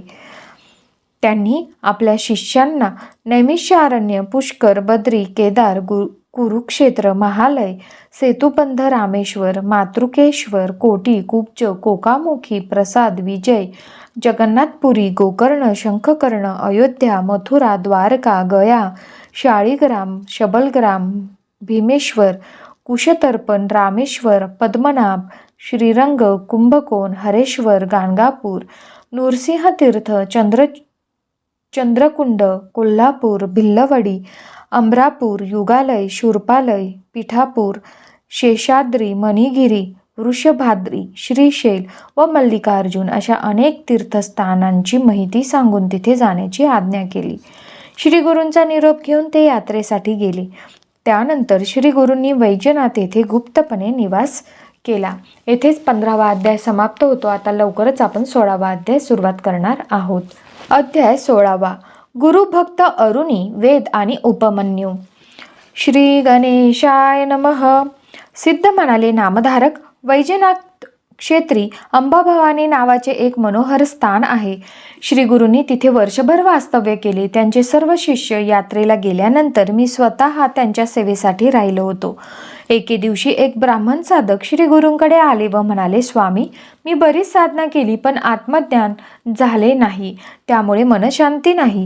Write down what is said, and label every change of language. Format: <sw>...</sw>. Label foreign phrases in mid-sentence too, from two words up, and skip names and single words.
<mr>त्यांनी आपल्या शिष्यांना नैमिषारण्य, पुष्कर, बद्री, केदार, कुरुक्षेत्र, महालय, सेतुबंध, रामेश्वर, मातृकेश्वर, कोटी, कुब्ज, कोकामुखी, प्रसाद, विजय, जगन्नाथपुरी, गोकर्ण, शंखकर्ण, अयोध्या, मथुरा, द्वारका, गया, शाळीग्राम, शबलग्राम, भीमेश्वर, कुशतर्पण, रामेश्वर, पद्मनाभ, श्रीरंग, कुंभकोण, हरेश्वर, गाणगापूर, नृसिंहतीर्थ, चंद्रकुंड, कोल्हापूर, भिल्लवडी, अमरापूर, युगालय, शूरपालय, पिठापूर, शेषाद्री, मणिगिरी, वृषभाद्री, श्रीशैल व मल्लिकार्जुन अशा अनेक तीर्थस्थानांची माहिती सांगून तिथे जाण्याची आज्ञा केली. श्री गुरूंचा निरोप घेऊन ते यात्रेसाठी गेले. त्यानंतर श्री गुरूंनी वैजनाथ येथे गुप्तपणे निवास केला. येथेच 15वा अध्याय समाप्त होतो. आता लवकरच आपण 16वा अध्याय सुरुवात करणार आहोत. अध्याय 16वा. गुरुभक्त अरुणी, वेद आणि उपमन्यू.</mr> <sa>श्री गणेशाय नमः.</sa> <mr>सिद्ध म्हणाले, नामधारक, वैजनाथ क्षेत्री अंबाभवानी नावाचे एक मनोहर स्थान आहे. श्री गुरूंनी तिथे वर्षभर वास्तव्य केले. त्यांचे सर्व शिष्य यात्रेला गेल्यानंतर मी स्वतः त्यांच्या सेवेसाठी राहिलो होतो. एके दिवशी एक ब्राह्मण साधक श्री गुरूंकडे आले व म्हणाले, स्वामी, मी बरीच साधना केली पण आत्मज्ञान झाले नाही, त्यामुळे मनशांती नाही.</mr>